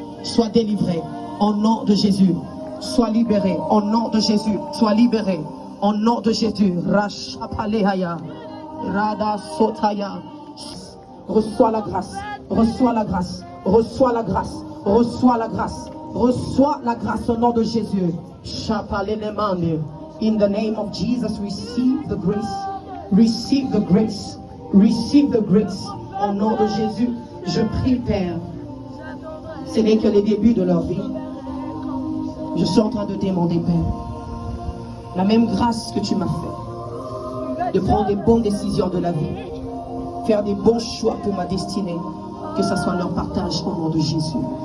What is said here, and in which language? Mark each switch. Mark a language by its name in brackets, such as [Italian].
[French] Sois délivré au nom de Jésus. Sois libéré au nom de Jésus. Sois libéré au nom de Jésus. Rachapalehaya. Rada sotaya. Reçois la grâce. Reçois la grâce. Reçois la grâce. Reçois la grâce. Reçois la grâce au nom de Jésus. Chapalelemande. [English] In the name of Jesus, receive the grace. Receive the grace. Receive the grace. [French] Au nom de Jésus, je prie, Père. Ce n'est que le début de leur vie. Je suis en train de demander, Père, la même grâce que tu m'as fait, de prendre des bonnes décisions de la vie, faire des bons choix pour ma destinée, que ce soit leur partage au nom de Jésus.